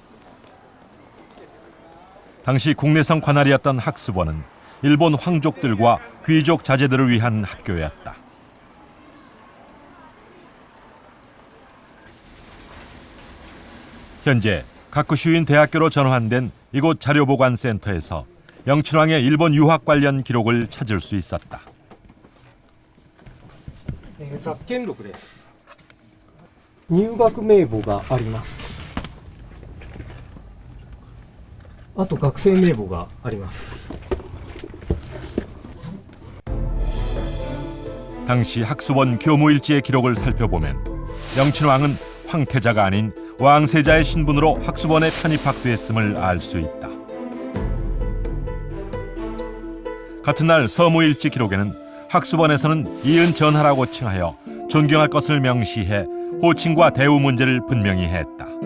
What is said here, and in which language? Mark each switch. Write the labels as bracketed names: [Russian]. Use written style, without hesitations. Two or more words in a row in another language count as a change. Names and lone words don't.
[Korean] 당시 국내성 관할이었던 학습원은 일본 황족들과 귀족 자제들을 위한 학교였다. 현재 가쿠슈인 대학교로 전환된 이곳 자료보관센터에서 영친왕의 일본 유학 관련 기록을 찾을 수 있었다. [Japanese] 雑見録です。入学名簿があります。あと学生名簿があります。 [Korean] 당시 학습원 교무일지의 기록을 살펴보면 영친왕은 황태자가 아닌 왕세자의 신분으로 학습원에 편입학됐음을 알 수 있다. 같은 날 서무일지 기록에는 학습원에서는 이은 전하라고 칭하여 존경할 것을 명시해 호칭과 대우 문제를 분명히 했다.